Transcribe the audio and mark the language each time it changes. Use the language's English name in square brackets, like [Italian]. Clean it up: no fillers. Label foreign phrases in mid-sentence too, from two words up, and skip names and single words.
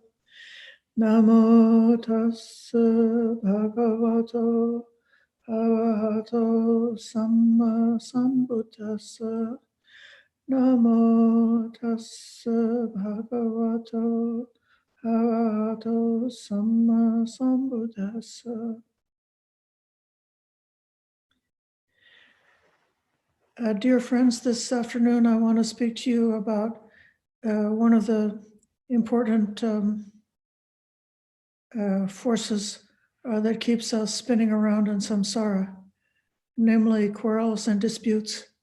[Pali] Namo tassa bhagavato arahato samma sambuddhassa. Namo tassa bhagavato arahato samma sambuddhassa. [English] Dear friends, this afternoon I want to speak to you about one of the important forces that keeps us spinning around in samsara, namely quarrels and disputes.